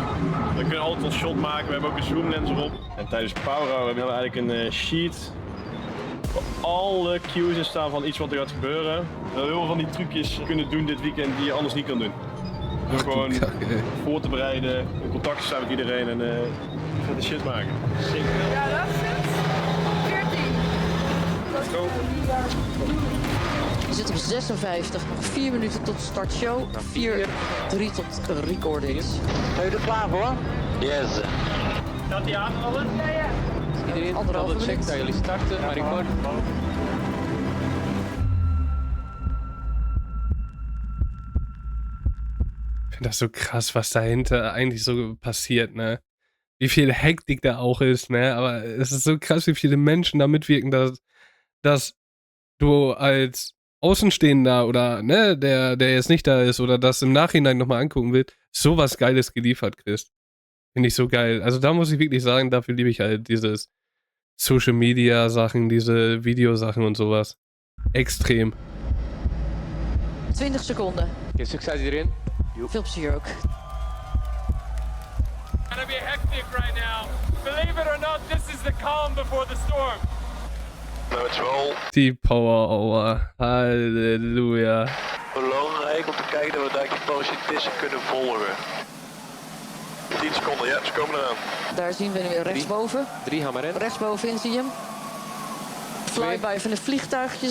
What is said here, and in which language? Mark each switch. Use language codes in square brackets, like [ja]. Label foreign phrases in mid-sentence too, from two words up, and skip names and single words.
[nl] We kunnen altijd een shot maken. We hebben ook een zoomlens erop. En tijdens Power Hour hebben we eigenlijk een sheet. Waar alle cues in staan van iets wat er gaat gebeuren. We hebben heel veel van die trucjes kunnen doen dit weekend die je anders niet kan doen. Door gewoon voor te bereiden, in contact te staan met iedereen en vette shit maken. Sick. Ja, dat is het. 14. [en] Let's go. [nl] Je zit op 56, nog 4 minuten tot start show. 4-3 tot recordings. Ben je er klaar voor? Yes. Gaat die aanvallen? Ja, ja. Iedereen Anderhalve check minuut. dat jullie starten, maar record. [de] Ich finde das so krass, was dahinter eigentlich so passiert, ne? Wie viel Hektik da auch ist, ne? Aber es ist so krass, wie viele Menschen da mitwirken, dass du als Außenstehender oder, ne, der jetzt nicht da ist oder das im Nachhinein nochmal angucken will, sowas Geiles geliefert kriegst. Finde ich so geil. Also da muss ich wirklich sagen, dafür liebe ich halt dieses [en] Social Media [de] Sachen, diese Videosachen und sowas. Extrem. [nl] 20 seconden. Okay, succes iedereen. Veel plezier ook. [en] Gonna be hectic right now. Believe it or not, this is the calm before the storm. [nl] Nou, het is wel [de] Die Power Hour. Halleluja. [nl] belangrijk om te kijken dat we daar die parachutisten kunnen volgen. 10 seconden, ja, ze komen eraan. Daar zien we weer rechtsboven. 3 gaan maar in. Rechtsbovenin zie je hem. Flyby van een vliegtuigje zo.